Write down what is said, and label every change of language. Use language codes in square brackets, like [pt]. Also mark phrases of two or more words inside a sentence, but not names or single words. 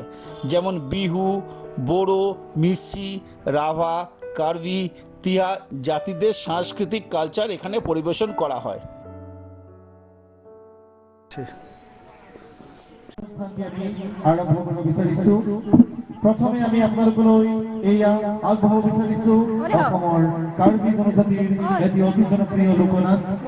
[bn] যেমন বিহু, বোড়ো, মিসি, রাভা, কার্বি, তিহা জাতিদের সাংস্কৃতিক কালচার এখানে পরিবেশন করা হয়। [as] আৰম্ভ কৰিব বিচাৰিছো। প্ৰথমে আমি আপোনালোকলৈ এয়া আগবঢ়াব বিচাৰিছো অসমৰ কাৰ্বি জনজাতিৰ এটি অতি জনপ্ৰিয় লোকনাচ।